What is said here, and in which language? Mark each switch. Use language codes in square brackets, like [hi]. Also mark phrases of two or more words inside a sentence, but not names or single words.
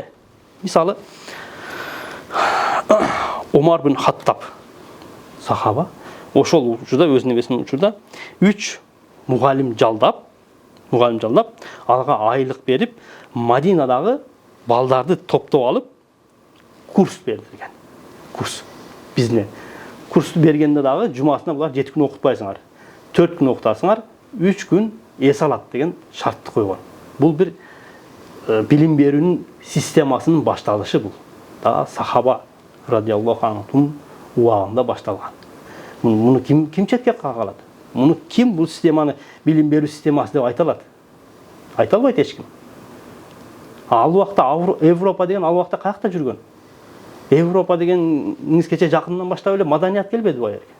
[ky] Мисалы, Омар бин Хаттаб сахаба ошол учурда өзүнүн эсмин учурда 3 мугалим жалдап, алга айлык берип, Мадинадагы балдарды топтоп алып курс бердирген. Курс. Бизне курсту бергенде дагы жумасына булар 7 күн окутпайсыңар. 4 күн окутасыңар, 3 күн эс алат деген шартты койгон. Бул бир билим берүүнүн системасынын башталышы бул. Да сахаба [ar] رضي الله عنهم [ky] убагында башталган. Муну ким четке кагалат? Муну ким бул системаны билим берүү системасы деп айта алат? Айта албайт эч ким. Ал убакта Европа деген ал убакта каякта жүргөн? Европа деген кече жакындан баштап эле маданият келбеди бу жерге.